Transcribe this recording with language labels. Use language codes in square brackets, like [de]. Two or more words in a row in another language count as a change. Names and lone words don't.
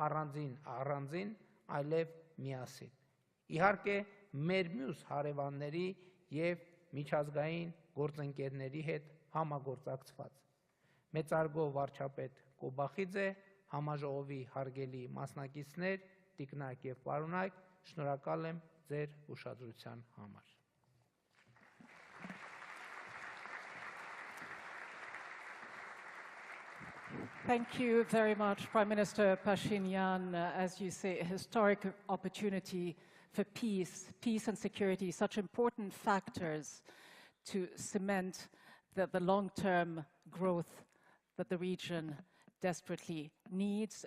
[hy] առանձին, այլև միասին։ Իհարկե, մեր մյուս հարևանների և միջազգային գործընկերների հետ համագործակցված։ Մեծարգո վարչապետ Կոբախիձե, համաժողովի հարգելի մասնակիցներ, տիկնակ և պարոնայք, շնորհակալ եմ ձեր ուշադրության համար։ [en] Thank you very much, Prime Minister Phashinian. As you say, a historic opportunity for peace and security, such important factors to cement the long-term growth that the region desperately needs.